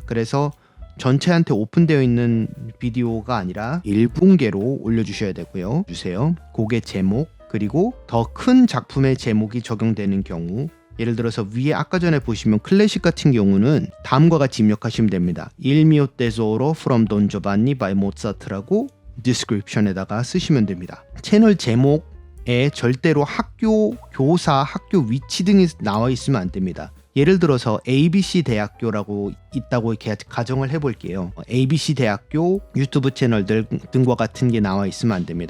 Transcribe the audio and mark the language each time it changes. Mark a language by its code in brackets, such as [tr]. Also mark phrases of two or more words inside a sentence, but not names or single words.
[ko] 그래서 전체한테 오픈되어 있는 비디오가 아니라 일부 공개로 올려주셔야 되고요. 곡의 제목 그리고 더 큰 작품의 제목이 적용되는 경우 예를 들어서 위에 아까 전에 보시면 클래식 같은 경우는 다음과 같이 입력하시면 됩니다. Il mio tesoro [en] from Don Giovanni by Mozart [ko] 라고 description에다가 쓰시면 됩니다. 채널 제목에 절대로 학교, 교사, 학교 위치 등이 나와 있으면 안 됩니다. 예를 들어서 ABC 대학교라고 있다고 이렇게 가정을 해볼게요. ABC 대학교 유튜브 채널 등과 같은 게 나와 있으면 안 됩니다.